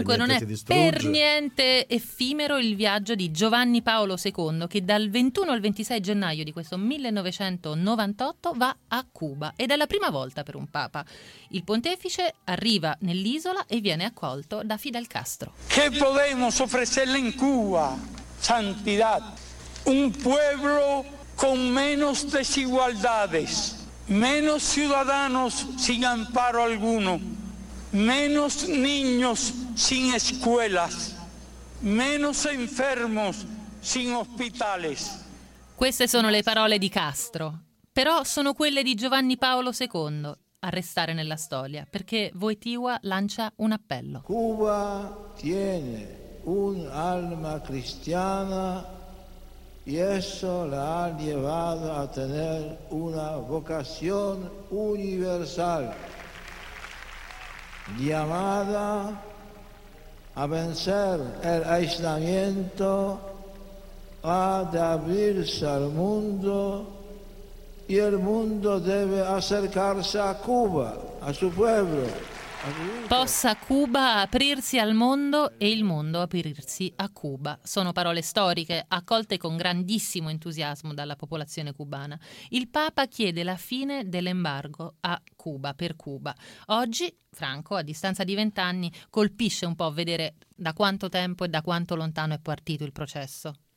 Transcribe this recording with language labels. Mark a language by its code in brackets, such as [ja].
[it] Comunque non è per niente effimero il viaggio di Giovanni Paolo II, che dal 21 al 26 gennaio di questo 1998 va a Cuba. Ed è la prima volta per un papa. Il pontefice arriva nell'isola e viene accolto da Fidel Castro. [es] Che podemos ofrecerle in Cuba, santidad? Un pueblo con menos desigualdades, menos ciudadanos sin amparo alguno, menos niños sin escuelas, menos enfermos sin hospitales. [it] Queste sono le parole di Castro, però sono quelle di Giovanni Paolo II a restare nella storia, perché Wojtyła lancia un appello. [es] Cuba tiene un'alma cristiana y eso la ha llevado a tener una vocación universal, llamada a vencer el aislamiento, a abrirse al mundo, y el mundo debe acercarse a Cuba, a su pueblo. [it] Possa Cuba aprirsi al mondo e il mondo aprirsi a Cuba. Sono parole storiche, accolte con grandissimo entusiasmo dalla popolazione cubana. Il Papa chiede la fine dell'embargo a Cuba, per Cuba. Oggi, Franco, a distanza di 20 anni, colpisce un po' vedere da quanto tempo e da quanto lontano è partito il processo.